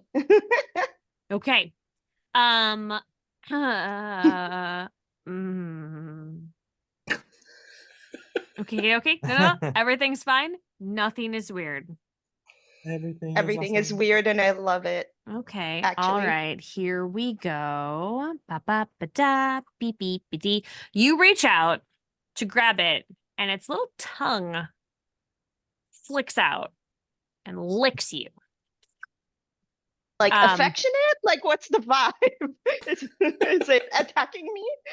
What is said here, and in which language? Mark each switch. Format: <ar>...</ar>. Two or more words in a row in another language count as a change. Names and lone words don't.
<en>Okay. Mm. Okay. No. Everything's fine. Nothing is weird. Everything is weird and I love it. Okay. Actually. All right. Here we go. Ba ba ba da beep beep be dee. You reach out to grab it, and its little tongue flicks out and licks you. Like affectionate? Like what's the vibe? Is it attacking me?</en>